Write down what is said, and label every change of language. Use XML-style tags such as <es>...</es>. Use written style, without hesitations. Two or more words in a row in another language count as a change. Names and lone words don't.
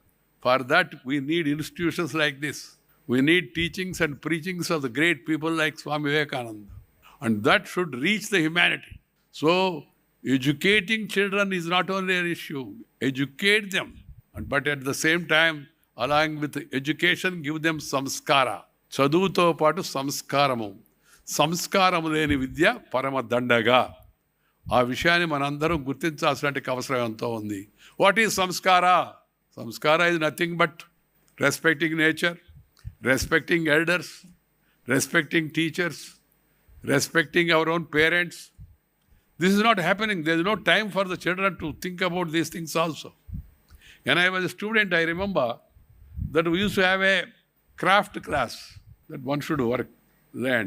<en>For that, we need institutions like this. We need teachings and preachings of the great people like Swami Vivekananda. And that should reach the humanity. So, educating children is not only an issue. Educate them. But at the same time, along with education, give them samskara.</en> <te>చదువుతో పాటు సంస్కారము. సంస్కారము లేని విద్య పరమ దండగ. ఆ విషయాన్ని మనందరం గుర్తించాల్సిన అవసరం ఎంతో ఉంది.</te> <en>What is samskara? Samskara is nothing but respecting nature, respecting elders, respecting teachers, respecting our own parents. This is not happening. There is no time for the children to think about these things also. When I was a student, I remember that we used to have a craft class that one should learn.</en>